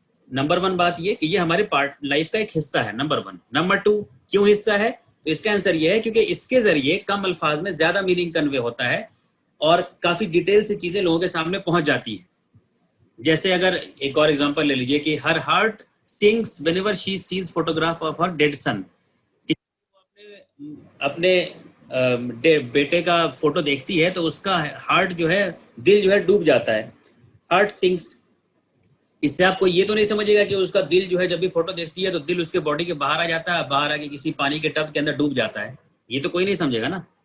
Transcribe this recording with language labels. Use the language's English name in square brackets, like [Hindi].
[Urdu] Number 1 بات یہ کہ یہ ہمارے لائف کا ایک حصہ ہے, نمبر 1. نمبر 2 کیوں حصہ ہے؟ تو اس کا آنسر یہ ہے کیونکہ اس کے ذریعے کم الفاظ میں زیادہ میننگ کنوے ہوتا ہے اور کافی ڈیٹیل سے چیزیں لوگوں کے سامنے پہنچ جاتی ہیں. جیسے اگر ایک اور ایگزامپل لے لیجئے کہ [English] ہر heart sings whenever she sees photograph of her dead son. [Urdu] اپنے بیٹے کا فوٹو دیکھتی ہے تو اس کا ہارٹ جو ہے، دل جو ہے ڈوب جاتا ہے. [English] Heart sinks. [Urdu] اس سے آپ کو یہ تو نہیں سمجھے گا کہ اس کا دل جو ہے جب بھی فوٹو دیکھتی ہے تو دل اس کے باڈی کے باہر آ جاتا ہے، باہر آ کے کسی پانی کے ٹب کے اندر ڈوب جاتا ہے. یہ تو کوئی نہیں سمجھے گا نا.